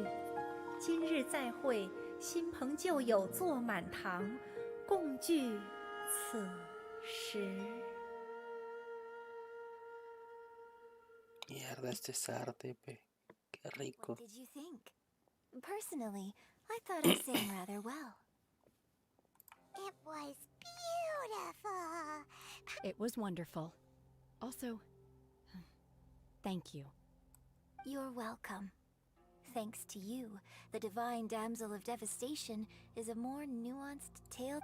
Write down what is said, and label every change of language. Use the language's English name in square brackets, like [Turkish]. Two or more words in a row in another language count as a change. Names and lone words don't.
[Chinese] 今日再会，新朋旧友坐满堂，共聚此时。 [Spanish] Mierda, este es arte, pe. Qué rico. [English] What did you think? Personally, I thought I sang rather well. It was beautiful. It was wonderful. Also, thank you. You're welcome. Thanks to you, the divine damsel of devastation is a more nuanced tale.